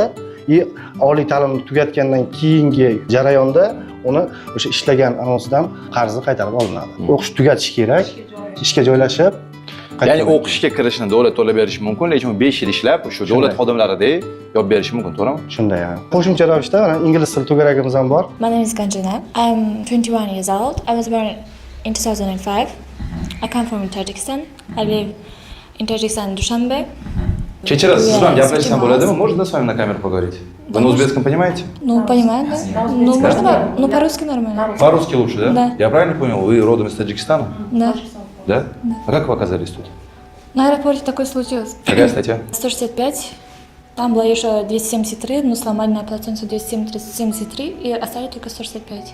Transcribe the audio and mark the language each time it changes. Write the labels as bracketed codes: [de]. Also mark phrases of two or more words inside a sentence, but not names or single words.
[uz] Oliy ta'limni tugatgandan keyingi jarayonda uni o'sha ishlagan anonsidan qarzi qaytarib olinadi. O'qish tugatish kerak, ishga joylashib Ya'ni o'qishga kirishni davlat to'lab berishi mumkin, lekin 5 yil ishlab shu davlat xodimlaridek yopib berishi mumkin, to'g'rimi? Shunday yani. Qo'shimcha ravishda mana ingliz tili to'garagimiz ham bor. [en] My name is Ganjana. I'm 21 years old. I was born in 2005. I come from Tajikistan. I live in Tajikistan, Dushanbe. [uz] Kechirasiz, siz bilan gaplashsam bo'ladimi? [ru] Можно с вами на камеру поговорить? Вы на узбекском понимаете? Ну, понимаю, да. Ну, можно, ну, по-русски нормально. По-русски лучше, да? Да. Я правильно понял, вы родом из Таджикистана? Да. Да? А как вы оказались тут? На аэропорте такое случилось. Какая статья? 165. Там было еще 273, но сломали на оплату 273 и оставили только 165.